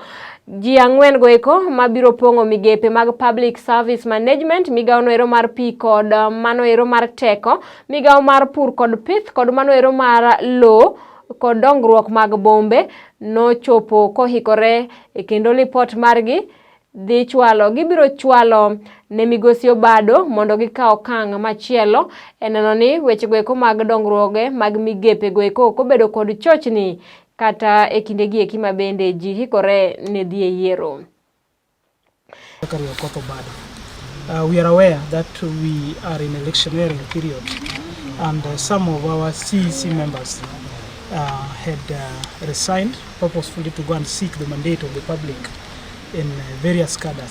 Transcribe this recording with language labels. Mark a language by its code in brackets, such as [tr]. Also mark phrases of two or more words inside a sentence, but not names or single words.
[luo] Ji 4 go eko mabiro pongo migepe mag Public Service Management, migao no ero mar pi kod mano ero mar teko, migao mar pur kod pith kod mano ero mar lo kod dongruok mag bombe no chopo kohikore e kendo lipot margi dhi chwalo. Gibiro chwalo ne Migosi Obado mondo gikaw okang' machielo e neno ni weche go eko mag dongruoge mag migepe go eko obedo kod chochni kata e kindegi eki ma bende ji hikore ne dhi e yiero. [en] We are aware that we are in electioneering period and some of our CEC members had resigned purposefully to go and seek the mandate of the public in various cadres.